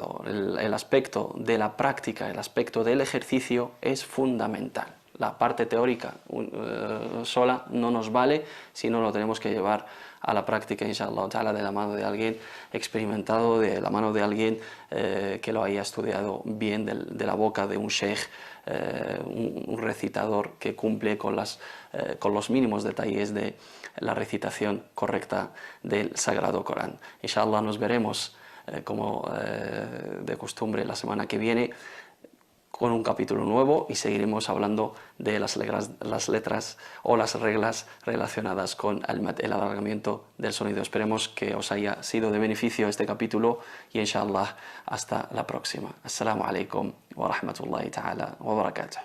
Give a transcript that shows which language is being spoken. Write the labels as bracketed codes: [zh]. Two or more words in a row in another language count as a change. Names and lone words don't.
[es] El aspecto de la práctica, el aspecto del ejercicio es fundamental. la parte teórica sola no nos vale, sino lo tenemos que llevar a la práctica, [ar] إن شاء الله تعالى, [es] de la mano de alguien experimentado, de la mano de alguien que lo haya estudiado bien, de la boca de un sheikh, un recitador que cumple con los mínimos detalles de la recitación correcta del Sagrado Corán. Inshallah nos veremos como de costumbre la semana que viene con un capítulo nuevo y seguiremos hablando de las letras o las reglas relacionadas con el alargamiento del sonido. Esperemos que os haya sido de beneficio este capítulo y inshallah hasta la próxima. [ar] السلام عليكم ورحمة الله تعالى وبركاته.